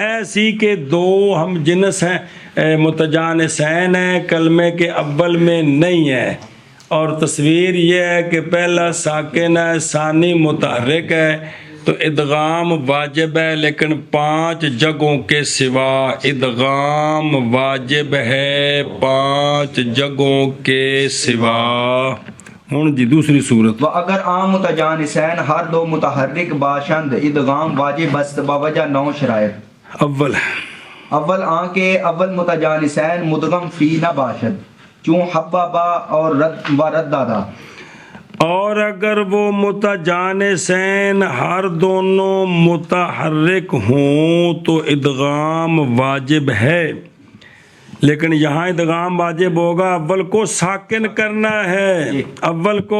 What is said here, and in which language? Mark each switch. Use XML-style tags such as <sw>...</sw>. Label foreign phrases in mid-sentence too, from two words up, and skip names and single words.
<ur>ایسی کہ دو ہم جنس ہیں متجانسین ہیں کلمے کے اول میں نہیں ہے، اور تصویر یہ ہے کہ پہلا ساکن ہے ثانی متحرک ہے تو ادغام واجب ہے، لیکن 5 جگہوں کے سوا ادغام واجب ہے 5 جگہوں کے سوا۔ ہوں جی دوسری صورت،</ur> <fa>و اگر عام متجانسین ہر دو متحرک باشند ادغام واجب است باوجہ 9 شرائط۔ اول اول آن کے اول متجانسین مدغم فی نہ باشد چون حبابا اور ردادا،</fa> <ur>اور اگر وہ متجانسین ہر دونوں متحرک ہوں تو ادغام واجب ہے، لیکن یہاں ادغام واجب ہوگا اول کو ساکن کرنا ہے، اول کو</ur>